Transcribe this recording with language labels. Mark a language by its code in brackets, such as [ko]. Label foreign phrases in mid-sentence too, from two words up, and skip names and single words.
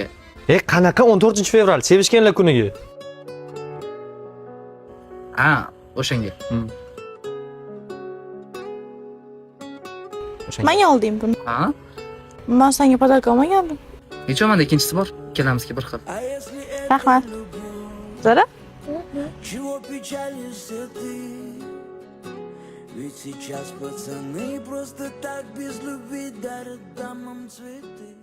[uz] Qanaqa 14-fevral, sevishganlar kuniga? Ha, o'shanga. Menga olding buni. Ha? Men senga podarka olmagandim. Nechomanda ikkinchisi bor? Ikkalamizga bir xil. Rahmat. Zara? [ru] Чего печалишься ты? Ведь сейчас пацаны просто так без любви дарят дамам цветы.